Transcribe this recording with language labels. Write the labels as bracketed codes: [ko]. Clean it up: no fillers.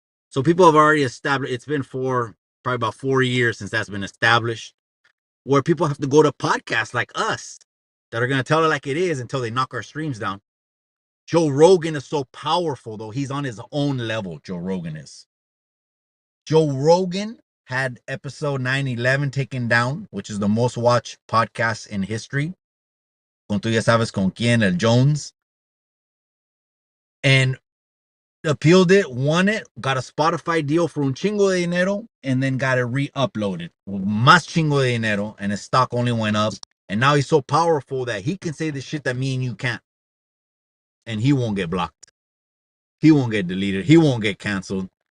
[en] So people have already established. It's been probably about 4 years since that's been established, where people have to go to podcasts like us that are going to tell it like it is until they knock our streams down. Joe Rogan is so powerful, though. He's on his own level, Joe Rogan is. Joe Rogan had episode 911 taken down, which is the most watched podcast in history. [es] Con tú ya sabes con quién, el Jones. [en] And appealed it, won it, got a Spotify deal for [es] un chingo de dinero, [en] and then got it re-uploaded. [es] Más chingo de dinero, [en] and his stock only went up. And now he's so powerful that he can say the shit that me and you can't. And he won't get blocked. He won't get deleted. He won't get canceled.